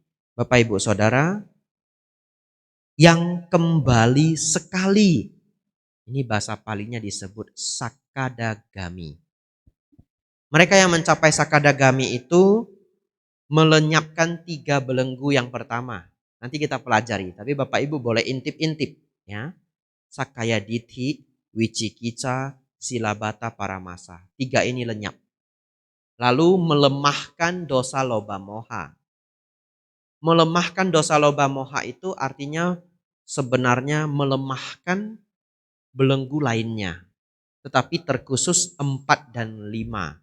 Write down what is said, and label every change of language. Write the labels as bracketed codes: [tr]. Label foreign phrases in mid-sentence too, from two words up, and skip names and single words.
[id] Bapak Ibu Saudara, yang kembali sekali. Ini bahasa palinya disebut sakadagami. Mereka yang mencapai sakadagami itu melenyapkan 3 belenggu yang pertama. Nanti kita pelajari, tapi Bapak Ibu boleh intip-intip ya. [pi] Sakaya dithi, wicikica, silabata paramasa. [id] 3 ini lenyap. Lalu melemahkan [pi] dosa loba moha. [id] Melemahkan [pi] dosa loba moha [id] itu artinya sebenarnya melemahkan belenggu lainnya. Tetapi terkhusus 4 dan 5.